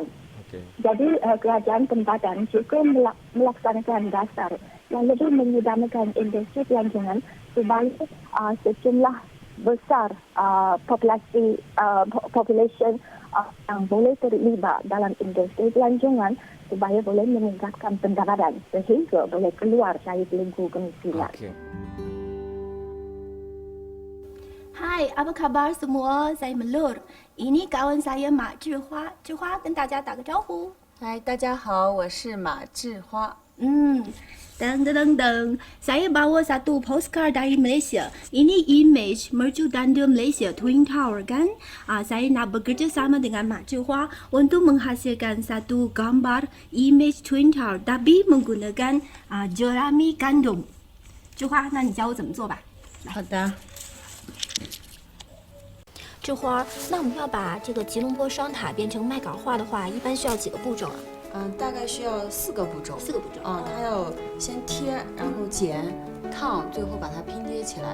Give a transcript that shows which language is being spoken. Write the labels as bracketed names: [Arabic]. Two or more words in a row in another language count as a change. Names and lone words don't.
[Malay] Jadi kerajaan tempatan juga melaksanakan dasar yang lebih mengutamakan industri pelancongan supaya sejumlah besar population yang boleh terlibat dalam industri pelancongan supaya boleh meningkatkan pendapatan sehingga boleh keluar dari belenggu kemiskinan. Hai, apa kabar semua? Saya Melur. Ini kawan saya Mak Zhihua. [Chinese] Zhihua 跟大家打个招呼。嗨，大家好，我是马志花。 [Malay] Saya bawa satu postcard dari Malaysia. Ini image mercu tanda Malaysia Twin Tower kan? Saya nak bekerja sama dengan Mak Zhihua untuk menghasilkan satu gambar image Twin Tower, tapi menggunakan jerami gandum. [Chinese] Zhihua，那你教我怎么做吧？好的。志花，那我们要把这个吉隆坡双塔变成麦秆画的话，一般需要几个步骤啊？大概需要4个步骤。 4个步骤。它要先贴，然后剪、烫，最后把它拼接起来。